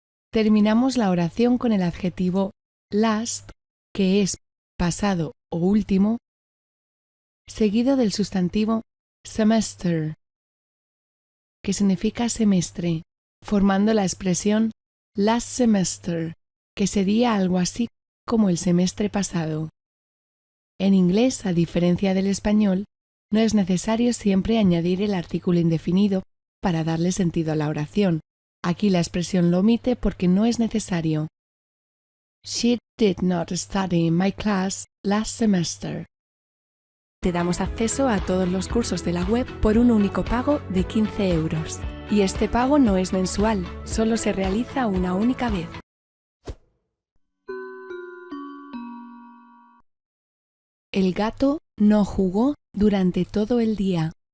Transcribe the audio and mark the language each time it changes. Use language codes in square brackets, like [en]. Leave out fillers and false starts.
[es] Terminamos la oración con el adjetivo last, que es pasado o último, seguido del sustantivo semester, que significa semestre, formando la expresión last semester, que sería algo así como el semestre pasado. En inglés, a diferencia del español, no es necesario siempre añadir el artículo indefinido para darle sentido a la oración. Aquí la expresión lo omite porque no es necesario. [en] She did not study in my class last semester. [es] Te damos acceso a todos los cursos de la web por un único pago de 15 euros. Y este pago no es mensual, solo se realiza una única vez. El gato no jugó durante todo el día.